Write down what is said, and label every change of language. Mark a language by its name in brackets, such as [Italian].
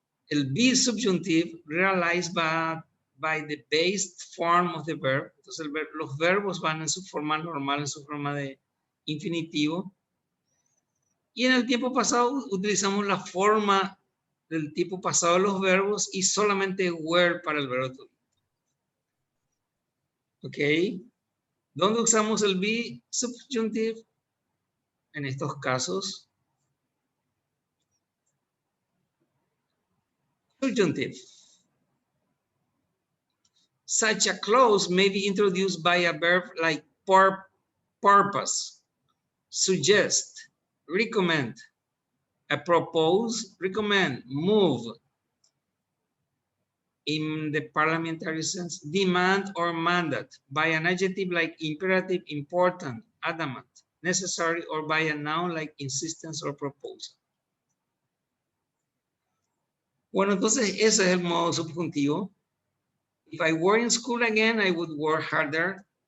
[English] El be subjunctive realized by the base form of the verb. [Spanish] Entonces los verbos van en su forma normal, en su forma de infinitivo. Y en el tiempo pasado utilizamos la forma del tipo pasado de los verbos y solamente were para el verbo to be. Ok. ¿Dónde usamos el be subjunctive? En estos casos. [English] Subjunctive. Such a clause may be introduced by a verb like purpose, suggest, recommend, propose, recommend, move. In the parliamentary sense, demand or mandate by an adjective like imperative, important, adamant, necessary, or by a noun like insistence or proposal. [Spanish] Bueno, entonces ese es el modo subjuntivo. [English] If I were in school again, I would work harder.